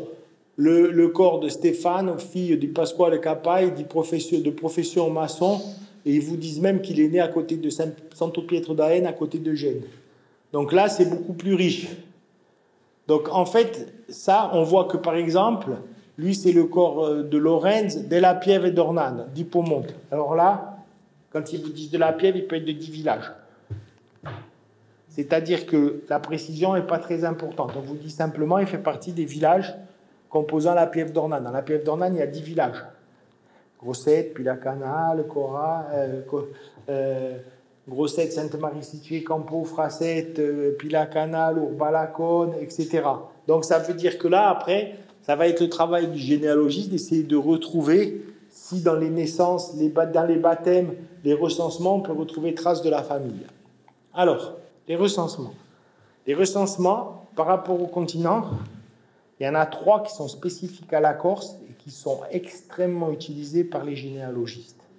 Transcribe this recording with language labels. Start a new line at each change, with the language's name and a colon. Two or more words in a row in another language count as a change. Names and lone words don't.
French: Le corps de Stéphane, fille du Pasquale Capai, de profession maçon, et ils vous disent même qu'il est né à côté de Santo Pietro d'Aene, à côté de Gênes. Donc là, c'est beaucoup plus riche. Donc en fait, ça, on voit que par exemple, lui, c'est le corps de Lorenz, della Pieve et d'Ornane, d'Hippomonte. Alors là, quand ils vous disent de la Pieve, il peut être de 10 villages. C'est-à-dire que la précision n'est pas très importante. On vous dit simplement, il fait partie des villages composant la Pieve d'Ornane. Dans la Pieve d'Ornane, il y a 10 villages. Grossette, Pilacanal, Cora, Grossette, Sainte-Marie-Sicile, Campo, Frasette, Pilacanal, Urbalacone, etc. Donc ça veut dire que là, après, ça va être le travail du généalogiste d'essayer de retrouver si dans les naissances, dans les baptêmes, les recensements, on peut retrouver traces de la famille. Alors, les recensements. Les recensements, par rapport au continent, il y en a 3 qui sont spécifiques à la Corse et qui sont extrêmement utilisés par les généalogistes.